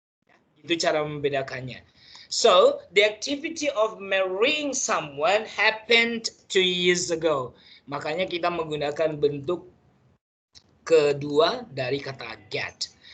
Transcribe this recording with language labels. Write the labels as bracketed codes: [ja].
[id] Ya, itu cara membedakannya. [en] So the activity of marrying someone happened 2 years ago. [id] Makanya kita menggunakan bentuk kedua dari kata get.